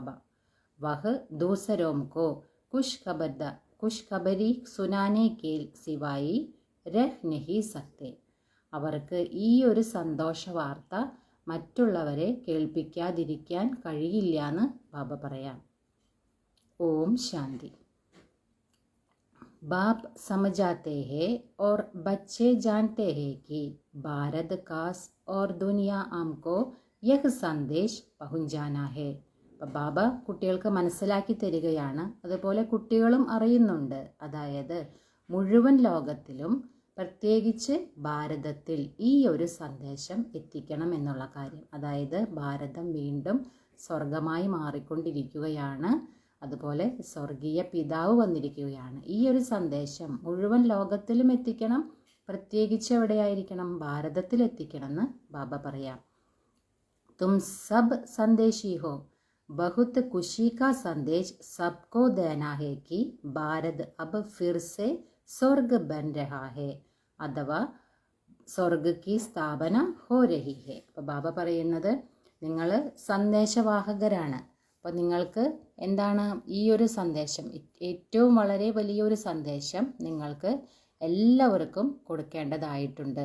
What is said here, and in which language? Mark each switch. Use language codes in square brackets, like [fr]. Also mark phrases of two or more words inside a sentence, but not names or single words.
[hi] वह दूसरों को खुश खबरी सुनाने के सिवाय रह नहीं सकते, [ml] അവർക്ക് ഈ ഒരു സന്തോഷ വാർത്ത മറ്റുള്ളവരെ കേൾപ്പിക്കാതിരിക്കാൻ കഴിയില്ല എന്ന് ബാബ പറയാം. ഓം ശാന്തി. [hi] बाप समझाते हैं और बच्चे जानते हैं कि भारत कास और दुनिया हमको यह संदेश पहुंचाना है. [ml] അപ്പോൾ ബാബ കുട്ടികൾക്ക് മനസ്സിലാക്കി തരികയാണ്, അതുപോലെ കുട്ടികളും അറിയുന്നുണ്ട്, അതായത് മുഴുവൻ ലോകത്തിലും പ്രത്യേകിച്ച് ഭാരതത്തിൽ ഈ ഒരു സന്ദേശം എത്തിക്കണം എന്നുള്ള കാര്യം. അതായത് ഭാരതം വീണ്ടും സ്വർഗമായി മാറിക്കൊണ്ടിരിക്കുകയാണ്, അതുപോലെ സ്വർഗീയ പിതാവ് വന്നിരിക്കുകയാണ്. ഈ ഒരു സന്ദേശം മുഴുവൻ ലോകത്തിലും എത്തിക്കണം, പ്രത്യേകിച്ച് എവിടെയായിരിക്കണം, ഭാരതത്തിൽ എത്തിക്കണം എന്ന് ബാബ പറയാം. [hi] तुम सब संदेशी हो, बहुत खुशी का संदेश सबको देना है कि भारत अब फिर से स्वर्ग बन रहा है, अथवा स्वर्ग की स्थापना हो रही है. [ml] അപ്പോൾ ബാബ പറയുന്നത് നിങ്ങൾ സന്ദേശവാഹകരാണ്. അപ്പോൾ നിങ്ങൾക്ക് എന്താണ് ഈ ഒരു സന്ദേശം, ഏറ്റവും വളരെ വലിയൊരു സന്ദേശം നിങ്ങൾക്ക് എല്ലാവർക്കും കൊടുക്കേണ്ടതായിട്ടുണ്ട്.